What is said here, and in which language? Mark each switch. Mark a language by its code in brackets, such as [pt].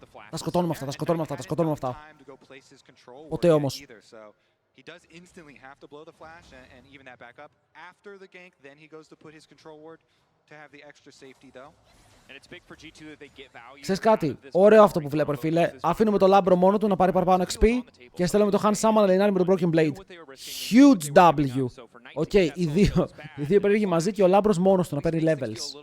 [el] Τα σκοτώνουμε αυτά, τα σκοτώνουμε αυτά, τα σκοτώνουμε αυτά. Ποτέ όμως. [en] He does instantly have to blow the flash and even that back up. After the gank, then he goes to put his control ward to have the extra safety though. And it's big for G2 that they get value. [el] Ξέρεις κάτι, ωραίο αυτό που βλέπω, ρε φίλε. Αφήνουμε το Λάμπρο μόνο του να πάρει παραπάνω XP και στέλνουμε το Han Sama να λινάρει με το Broken Blade. [en] Huge W. [el] Οκ, οι δύο περίεργοι μαζί και ο Λάμπρος μόνος του να παίρνει levels.